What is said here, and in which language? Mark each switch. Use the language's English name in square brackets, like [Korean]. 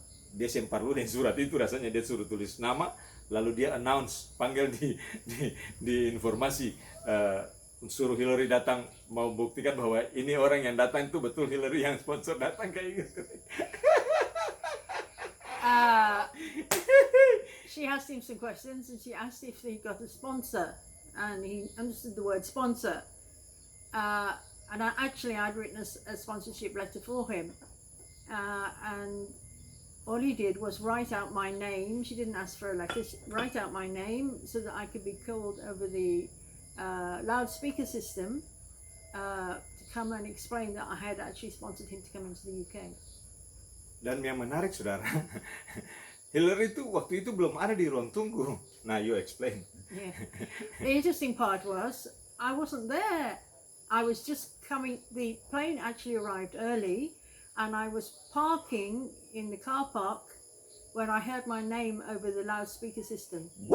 [Indonesian] Dia sempat lu dengan surat itu, rasanya dia suruh tulis nama, lalu dia announce, panggil di informasi, suruh Hillary datang, mau buktikan bahwa ini orang yang datang itu betul Hillary yang sponsor datang kayak gitu. [English] She asked him some questions, and she asked if he got a sponsor, and he understood the word sponsor. And I'd written a sponsorship letter for him, and all he did was write out my name. She didn't ask for a letter. Write out my name so that I could be called over the loudspeaker system to come and explain that I had actually sponsored him to come into the UK. [Indonesian] Dan yang menarik, saudara, Hillary itu waktu itu belum ada di ruang tunggu. [English] Nah, you explain. Yeah. The interesting part was I wasn't there. I was just coming. The plane actually arrived early, and I was parking in the car park when I heard my name over the loudspeaker system.